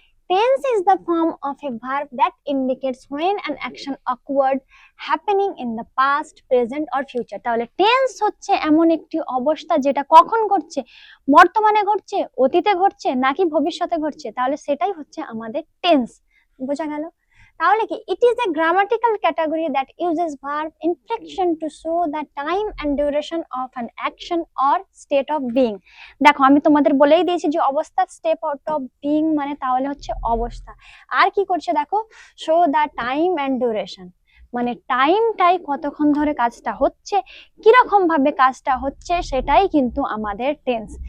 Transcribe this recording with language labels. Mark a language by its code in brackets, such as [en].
[en] Tense is the form of a verb that indicates when an action occurred, happening in the past, present or future. [bn] তাহলে tense হচ্ছে এমন একটি অবস্থা যেটা কখন ঘটছে, বর্তমানে ঘটছে, অতীতে ঘটছে নাকি ভবিষ্যতে ঘটছে, তাহলে সেটাই হচ্ছে আমাদের tense। বোঝা গেল? তাহলে কি [en] it is a grammatical category that uses verb inflection to show the time and duration of an action or state of being. [bn] দেখো আমি তোমাদের বলেই দিয়েছি যে অবস্থা, [en] step out of being [bn] মানে তাহলে হচ্ছে অবস্থা। আর কি করছে দেখো, [en] show the time and duration, [bn] মানে টাইমটাই কতক্ষণ ধরে কাজটা হচ্ছে, কিরকম ভাবে কাজটা হচ্ছে, সেটাই কিন্তু আমাদের টেন্স।